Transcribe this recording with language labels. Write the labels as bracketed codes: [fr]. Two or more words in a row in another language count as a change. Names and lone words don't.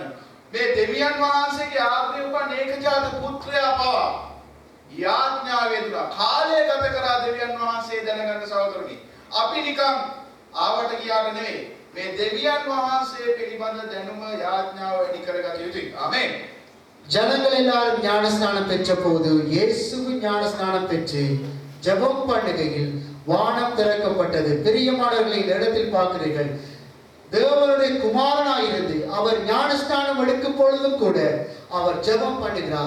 [si] මේ දෙවියන් වහන්සේගේ ආත්මය උපන් ඒකජාත පුත්‍රයා පවා යාඥාවේ තුල කාලය ගත කරා දෙවියන් වහන්සේ දැනගන්න සහෝදරනි. අපි නිකන් ආවට ගියාට නෙවෙයි. මේ දෙවියන් වහන්සේ පිළිබඳ දැනුම යාඥාව වැඩි කරගත යුතුයි. ආමේන්. [ta] ஜனங்கள் எல்லாரும் ஞானஸ்நானம் பெற்ற போது இயேசுவும் ஞானஸ்நானம் பெற்று ஜெபம் பண்ணுகையில் வானம் திறக்கப்பட்டது. பிரியமானவர்களை இந்த இடத்தில் பார்க்கிறீர்கள். தேவனுடைய குமாரனாயிருந்து அவர் ஞானஸ்நானம் எடுக்கும் பொழுதும் கூட அவர் ஜெபம் பண்ணுகிறார்.